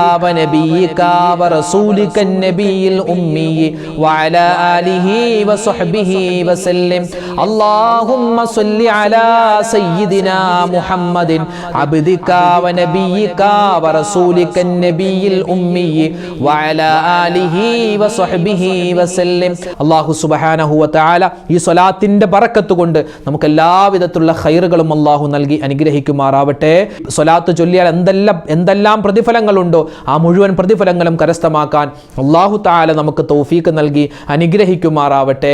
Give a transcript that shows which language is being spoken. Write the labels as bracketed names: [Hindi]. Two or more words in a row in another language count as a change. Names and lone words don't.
[Arabic] ونبيك ورسولك النبي الأمي وعلى آله وصحبه وسلم اللهم صل على سيدنا محمد عبدك ونبيك ورسولك النبي الأمي وعلى آله وصحبه وسلم الله سبحانه وتعالى [Malayalam] ഈ സ്വലാത്തിന്റെ ബറക്കത്ത് കൊണ്ട് നമുക്ക് എല്ലാവിധത്തിലുള്ള ഖൈറുകളും അല്ലാഹു നൽകി അനുഗ്രഹിക്കുമാറാവട്ടെ. സ്വലാത്ത് ചൊല്ലിയാൽ എന്തെല്ലാം പ്രതിഫലങ്ങളുണ്ടോ ആ മുഴുവൻ പ്രതിഫലങ്ങളും കരസ്ഥമാക്കാൻ [Arabic] الله تعالى [Malayalam] നമുക്ക് തൗഫീഖ് നൽകി അനുഗ്രഹിക്കുമാറാവട്ടെ.